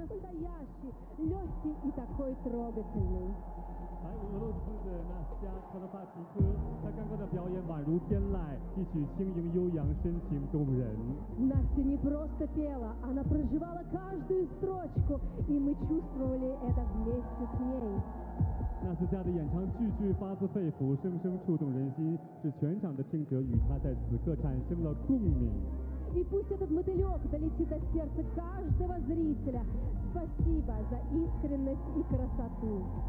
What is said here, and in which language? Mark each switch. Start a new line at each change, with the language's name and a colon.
Russian: Настоящий, легкий и такой трогательный. Настя не просто пела, она проживала каждую строчку, и мы чувствовали это вместе с ней.
Chinese: 那次家的演唱句句发自肺腑，声声触动人心，是全场的听者与他在此刻产生了共鸣。
Russian: И пусть этот мотылек долетит до сердца каждого зрителя. Спасибо за искренность и красоту.